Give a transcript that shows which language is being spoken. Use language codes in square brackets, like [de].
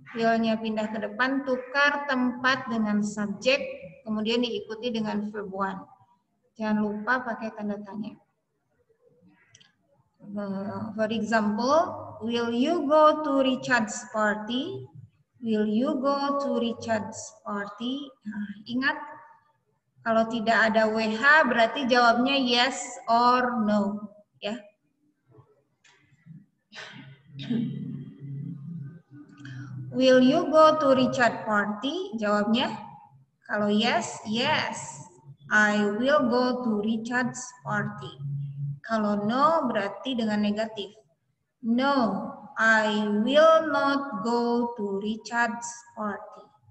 [id] Will-nya pindah ke depan, tukar tempat dengan subjek, kemudian diikuti dengan verb 1. Jangan lupa pakai tanda tanya. [en] For example, will you go to Richard's party? Will you go to Richard's party? [id] Nah, ingat, kalau tidak ada WH berarti jawabnya [en] yes or no, [id] ya. [en] Will you go to Richard party? [id] Jawabnya, kalau [en] yes, yes. I will go to Richard's party. [id] Kalau no berarti dengan negatif. [en] No, I will not go to Richard's party.